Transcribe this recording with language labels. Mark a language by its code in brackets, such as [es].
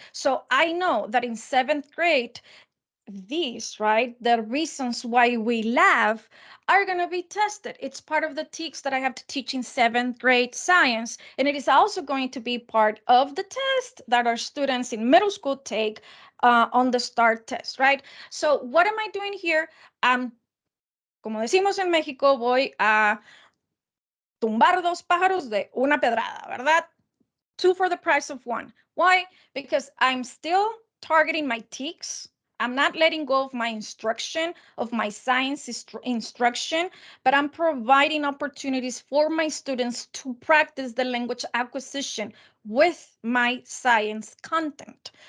[en] So I know that in seventh grade, these, right, the reasons why we laugh are going to be tested. It's part of the TEKS that I have to teach in seventh grade science. And it is also going to be part of the test that our students in middle school take on the START test, right? So what am I doing here? [es] Como decimos en México, voy a tumbar dos pájaros de una pedrada, ¿verdad? [en] Two for the price of one. Why? Because I'm still targeting my TEKS. I'm not letting go of my instruction, of my science instruction, but I'm providing opportunities for my students to practice the language acquisition with my science content.